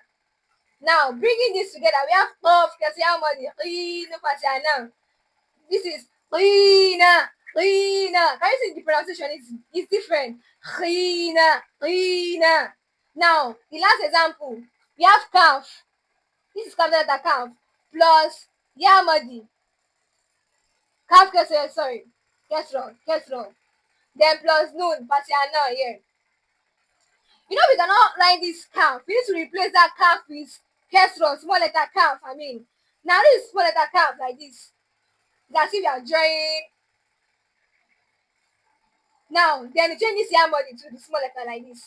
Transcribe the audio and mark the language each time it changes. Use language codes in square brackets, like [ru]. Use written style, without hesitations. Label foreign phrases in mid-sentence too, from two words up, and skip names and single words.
[en] Now bringing this together, we have of plus Yā Maddī. [ur] Khina fatana. [en] This is khina. Khina. Can you see the pronunciation is different? Khina. Khina. Now the last example, we have kaf. This is capital letter kaf plus Yā Maddī. Kaf kesro, sorry. Kesro. Then plus noon, patiana here. You know, we cannot write this kaf. We need to replace that kaf with kesro, small letter kaf. I mean, now this is small letter kaf like this. It's as if you are drawing. Now, then you change this Yā Maddī to the small letter like this.